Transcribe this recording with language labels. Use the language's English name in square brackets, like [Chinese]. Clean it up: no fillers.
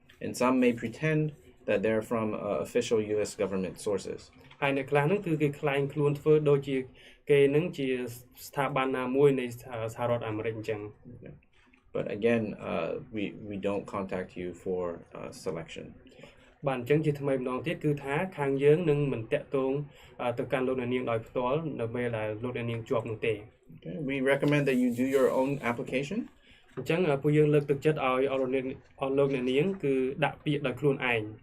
[English] And some may pretend that they're from official US government sources. [Khmer] ហើយអ្នកខ្លះហ្នឹងគឺគេខ្លែងខ្លួនធ្វើដូចជាគេហ្នឹងជាស្ថាប័នណាមួយនៃសហរដ្ឋអាមេរិកអញ្ចឹង [English] But again, we don't contact you for selection. [Khmer] បាទអញ្ចឹងជាថ្មីម្ដងទៀតគឺថាខាងយើងនឹងមិនតាក់ទងទៅកាន់លោកអ្នកនាងដោយផ្ទាល់នៅពេលដែលលោកអ្នកនាងជាប់នោះទេ [English] Okay, we recommend that you do your own application. [Khmer] អញ្ចឹងពួកយើងលើកទឹកចិត្តឲ្យលោកអ្នកនាងគឺដាក់ពាក្យដោយខ្លួនឯង